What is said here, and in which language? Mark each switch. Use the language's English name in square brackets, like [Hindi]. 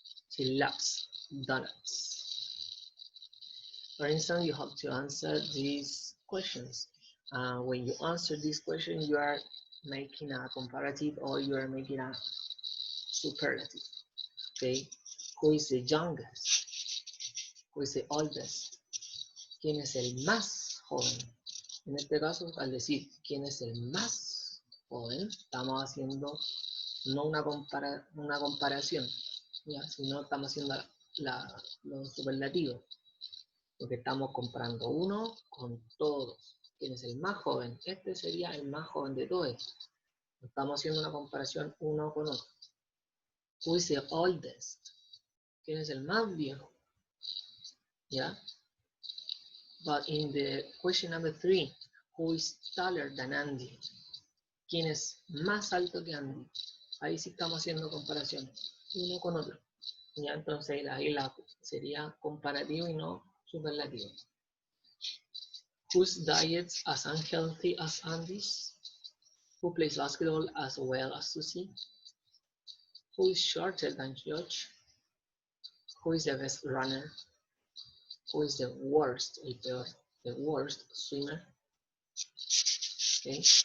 [English] She loves donuts. For instance, you have to answer these questions. When you answer this question, you are making a comparative or you are making a superlative. Okay, who is the youngest? Who is the oldest? [Spanish] ¿Quién es el más joven? En este caso, al decir quién es el más joven, estamos haciendo no una comparación, ¿ya? Sino estamos haciendo los superlativos, porque estamos comparando uno con todos. ¿Quién es el más joven? Este sería el más joven de todos. Estamos haciendo una comparación uno con otro. [English] Who is the oldest? [Spanish] ¿Quién es el más viejo? ¿Ya? [English] But in the question number 3, who is taller than Andy? [Spanish] ¿Quién es más alto que Andy? Ahí sí estamos haciendo comparaciones, uno con otro. ¿Ya? Entonces ahí sería comparativo y no superlativo. [English] Whose diet as unhealthy as Andy's? Who plays basketball as well as Susie? Who is shorter than George? Who is the best runner? Who is the worst, the worst swimmer? Okay.